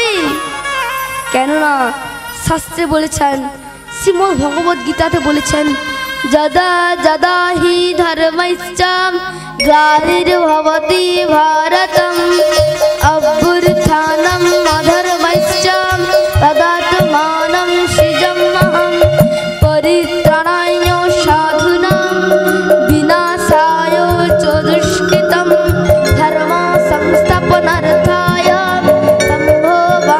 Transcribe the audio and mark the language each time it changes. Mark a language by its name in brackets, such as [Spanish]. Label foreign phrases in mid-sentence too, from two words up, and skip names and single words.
[Bangla] কেননা শাস্ত্রে বলেছেন, শ্রীমদ্ ভগবদ গীতাতে [Sanskrit] বলেছেন, যদা যদা হি ধর্মশ্চ গ্লানির্ভবতি ভারতম অভ্যুত্থানম অধর্মশ্চ তদাত্মাनं সৃজাম্যহম পরিত্রাণায় সাধুনাং বিনাশায় চ দুষ্কৃতম ধর্ম সংস্থাপনার্থায় সম্ভো